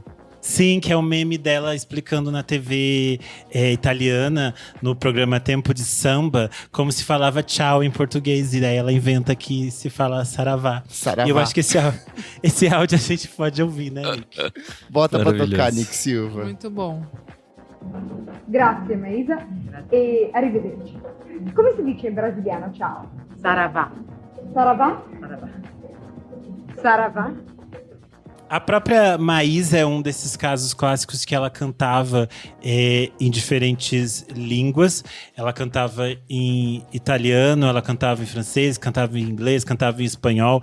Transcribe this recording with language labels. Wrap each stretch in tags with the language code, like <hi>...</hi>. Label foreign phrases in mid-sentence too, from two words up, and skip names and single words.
<pt>Sim, que é o meme dela explicando na TV italiana, no programa Tempo de Samba, como se falava tchau em português. E daí ela inventa que se fala saravá. Saravá. E eu acho que esse áudio a gente pode ouvir, né, Nick? Bota pra tocar, Nick Silva. Muito bom.</pt> <it>Grazie Maisa e arrivederci. Come si dice in brasiliano ciao? Saravá. Saravá? Saravá. Saravá?</it> <pt>A própria Maísa é um desses casos clássicos que ela cantava em diferentes línguas. Ela cantava em italiano, ela cantava em francês, cantava em inglês, cantava em espanhol.</pt>